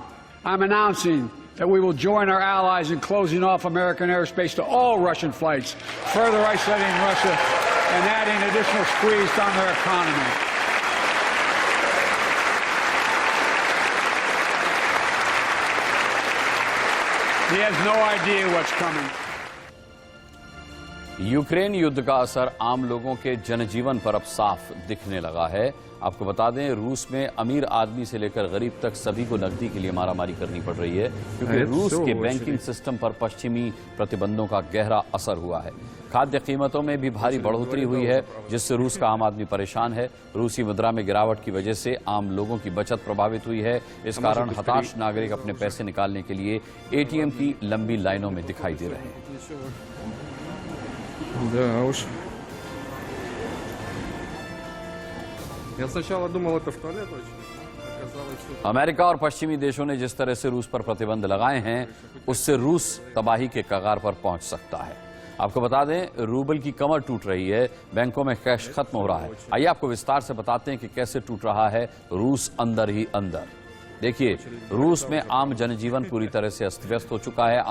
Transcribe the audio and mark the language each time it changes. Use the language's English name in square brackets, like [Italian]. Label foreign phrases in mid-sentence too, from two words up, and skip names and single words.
[English] I'm announcing that we will join our allies in closing off American airspace to all Russian flights, further isolating Russia and adding additional squeeze on their economy. He has no idea what's coming. [Hindi] यूक्रेन युद्ध का असर आम लोगों के जनजीवन पर अब साफ दिखने लगा है। आपको बता दें, रूस में अमीर आदमी से लेकर गरीब तक सभी को नकदी के लिए मारामारी करनी पड़ रही है, क्योंकि रूस के बैंकिंग सिस्टम पर पश्चिमी प्रतिबंधों का गहरा असर हुआ है। खाद्य कीमतों में भी भारी बढ़ोतरी हुई है, जिससे रूस का आम आदमी परेशान है। रूसी मुद्रा में गिरावट की वजह से आम लोगों की बचत प्रभावित हुई है। इस कारण हताश नागरिक अपने पैसे निकालने के लिए एटीएम की लंबी लाइनों में दिखाई दे रहे हैं। [Russian] Да уж. Я сначала думал, это в туалет очень. Оказалось, что... [Hindi] अमेरिका और पश्चिमी देशों ने जिस तरह से रूस पर प्रतिबंध लगाए हैं, उससे रूस तबाही के कगार पर पहुंच सकता है। आपको बता दें, रूबल की कमर टूट रही है, बैंकों में कैश खत्म हो रहा है। आइए आपको विस्तार से बताते हैं कि कैसे टूट रहा है रूस अंदर ही अंदर। देखिए, रूस में आम जनजीवन पूरी तरह से अस्त व्यस्त हो चुका है।